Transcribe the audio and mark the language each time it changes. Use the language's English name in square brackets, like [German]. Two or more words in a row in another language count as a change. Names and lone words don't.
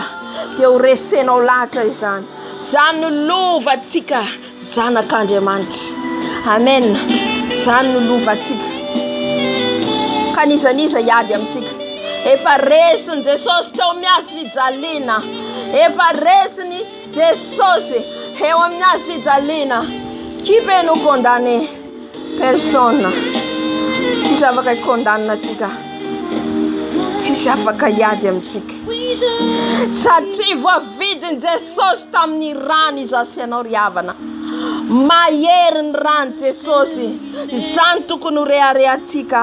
[Malagasy] De horesenao lahatra izany. Zany no lova atsika zanak'Andriamanitra. Amen. Zany no lova atsika. Kanizaniza iady amintsika. Efa resiny Jesosy teo miazo fijaliana. Efa resiny Jesosy eo amin'ny hazo fijaliana. [French] Qui peut nous condamner? Personne. [Malagasy] Tsisy afaka ikondana atsika. Tsisy afaka iady amintsika. Satria voavidiny Jesosy tamin'ny rano izy asianao riavana. Mahery ny rano Jesosy. Zany tokony ho reharehantsika.